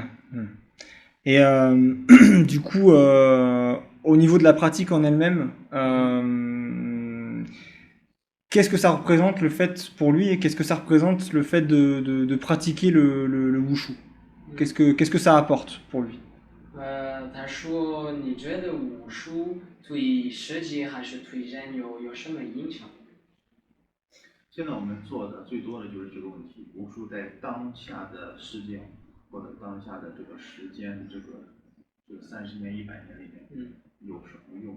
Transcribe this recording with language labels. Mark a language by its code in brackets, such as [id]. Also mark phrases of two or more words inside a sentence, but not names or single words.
[fr] Et du coup, au niveau de la pratique en elle-même, qu'est-ce que ça représente le fait pour lui et qu'est-ce que ça représente le fait de pratiquer le wushu? Qu'est-ce que ça apporte pour lui? [zh] 他说：“你觉得武术对设计还是对人有什么影响？” 现在我们做的最多的就是这个问题，武术在当下的世界或者当下的这个时间这个30年100年里面，有什么用？